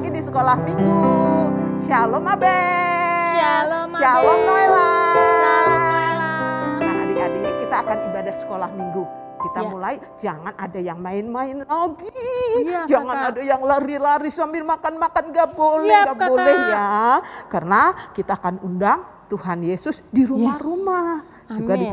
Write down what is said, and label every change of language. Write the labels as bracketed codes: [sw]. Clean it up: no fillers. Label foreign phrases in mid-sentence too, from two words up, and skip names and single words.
[id] sekolah minggu. Shalom Abel. Shalom Abel. Shalom Noela. Shalom Noela. Nah adik-adik, kita akan ibadah sekolah minggu. Kita Ya. mulai, jangan ada yang main-main lagi. Iya, Jangan Kakak. ada yang lari-lari sambil makan-makan, gak boleh, Siap, gak boleh Kakak. ya. Karena kita akan undang Tuhan Yesus di rumah-rumah. Juga di